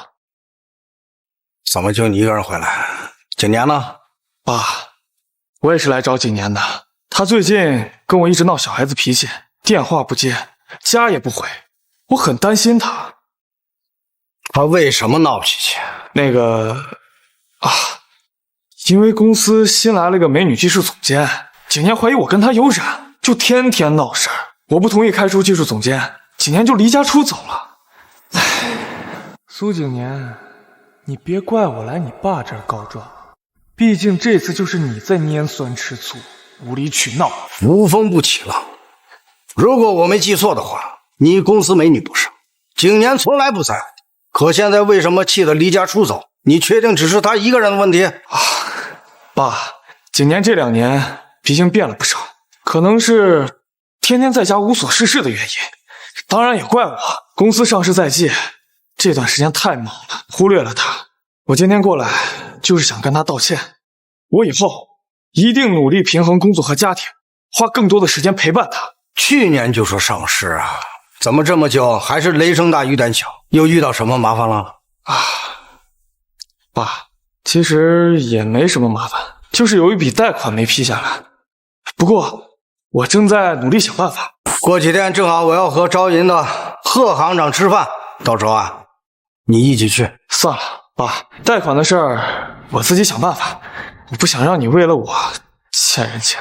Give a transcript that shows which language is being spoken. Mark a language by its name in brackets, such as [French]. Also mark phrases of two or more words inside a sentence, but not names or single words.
[Chinese] 怎麼就你一個人回來？景年呢？爸，我也是來找景年的。他最近跟我一直鬧小孩子脾氣，電話不接，家也不回，我很擔心他。他為什麼鬧脾氣？因為公司新來了個美女技術總監，景年懷疑我跟他有染，就天天鬧事兒。我不同意開除技術總監，景年就離家出走了。蘇景年，你別怪我來你爸這兒告狀，畢竟這次就是你在拈酸吃醋，無理取鬧。無風不起浪。如果我沒記錯的話，你公司美女不少，景年從來不在乎。可現在為什麼氣得離家出走？你確定只是他一個人的問題？爸，景年這2年脾性變了不少，可能是天天在家無所事事的原因。當然也怪我，公司上市在即，這段時間太忙了，忽略了他。我今天過來就是想跟他道歉，我以後一定努力平衡工作和家庭，花更多的時間陪伴他。去年就說上市啊，怎麼這麼久還是雷聲大雨點小？又遇到什麼麻煩了？爸，其實也沒什麼麻煩，就是有一筆貸款沒批下來。不過我正在努力想辦法。過幾天正好我要和招銀的賀行長吃飯，到時候啊，你一起去。算了，爸，貸款的事兒我自己想辦法，我不想讓你為了我欠人錢。